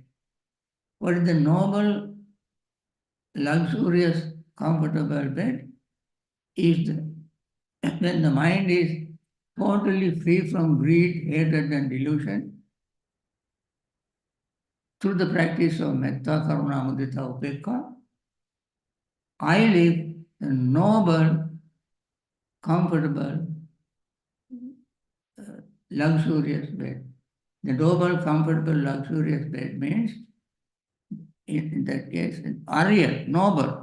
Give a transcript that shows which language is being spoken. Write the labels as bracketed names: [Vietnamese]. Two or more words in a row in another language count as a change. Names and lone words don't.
[English] What is the noble, luxurious, comfortable bed? Is when the mind is totally free from greed, hatred, and delusion, through the practice of [Pali] metta, karuna, mudita, upekkha, [English] I live a noble, comfortable, luxurious bed. The noble, comfortable, luxurious bed means, in that case, Arya, noble.